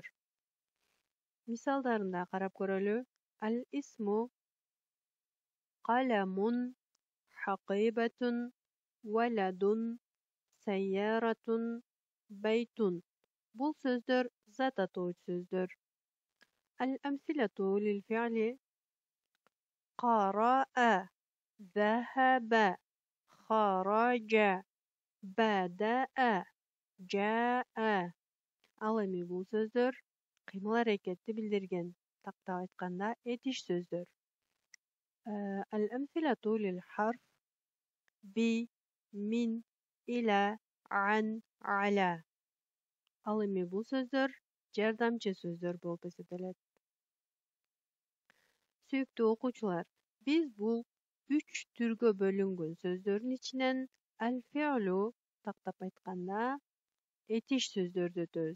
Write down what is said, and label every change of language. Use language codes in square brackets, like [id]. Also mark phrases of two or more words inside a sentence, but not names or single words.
[ky] Мисалдарына карап көрөлү. [ar] الاسم قلم، حقيبة، ولد، سيارة، بيت. [ky] Бул сөздөр зат атооч сөздөр. [ar] الأمثلة للفعل قرأ، ذهب، خرج, بدأ، جاء. [ky] Ал эми бул сөздөр кыймыл аракетти билдирген. Тактап айтканда этиш сөздөр. [ar] الأمثلة للحرف بِ، من، إلى، عن, على. [ky] Ал эми бул сөздөр жардамчы сөздөр болуп эсептелет. Сүйүктүү окуучулар, биз бул 3 түргө бөлүнгөн сөздөрдүн ичинен ал-фи'лу тактап айтканда этиш сөздөрдү өтөбүз.